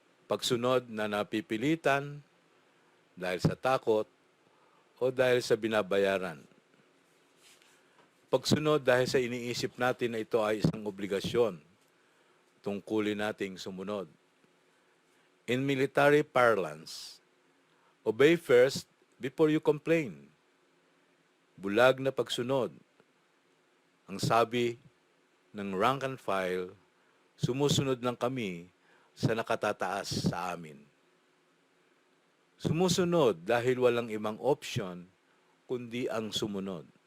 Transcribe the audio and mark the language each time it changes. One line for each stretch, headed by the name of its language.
Filipino: Pagsunod na napipilitan dahil sa takot o dahil sa binabayaran. Pagsunod dahil sa iniisip natin na ito ay isang obligasyon, tungkulin nating sumunod.
English: In military parlance, obey first before you complain.
Filipino: Bulag na pagsunod. Ang sabi ng rank and file, sumusunod lang kami sa nakatataas sa amin. Sumusunod dahil walang ibang option kundi ang sumunod.